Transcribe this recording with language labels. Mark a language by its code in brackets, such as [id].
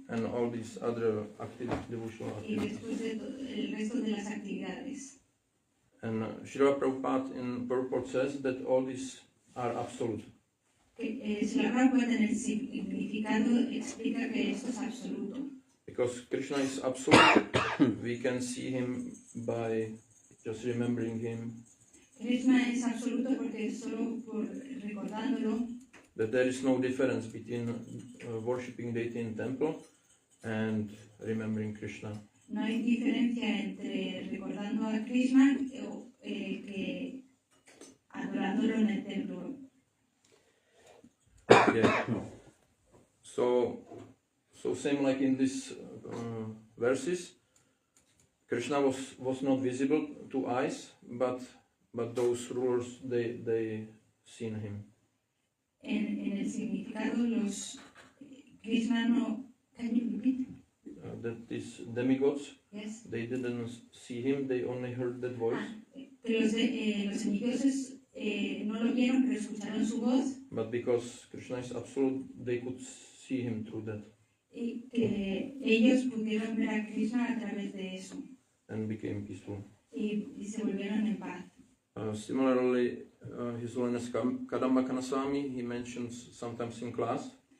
[en] and all these other devotional [es] y [en] activities. [es] después el resto de las actividades. [en] And Srila Prabhupada in purport says that all these are absolute. [es] Srila Prabhupada en el significado explica que esto es absoluto. [en] Because Krishna is absolute, we can see him by just remembering him, [es] Krishna es absoluto porque solo por recordándolo, [en] that there is no difference between worshipping deity in temple and remembering Krishna. [es] no hay diferencia entre recordando a Krishna que adorándolo en el templo. [en] Yeah. So same like in these verses, Krishna was not visible to eyes, but those rulers they seen him. [es] En el significado, los Krishna no. [en] Can you repeat? That these demigods, Yes. they didn't see him, they only heard that voice. [es] Que los semidioses no lo vieron, pero escucharon su voz [en] But because Krishna is absolute, they could see him through that [es] y que ellos pudieron ver a Krishna a través de eso [en] and became peaceful. [es] y se volvieron en paz. [en] Similarly, His Holiness Kadamba Kanaswami, he mentions sometimes in class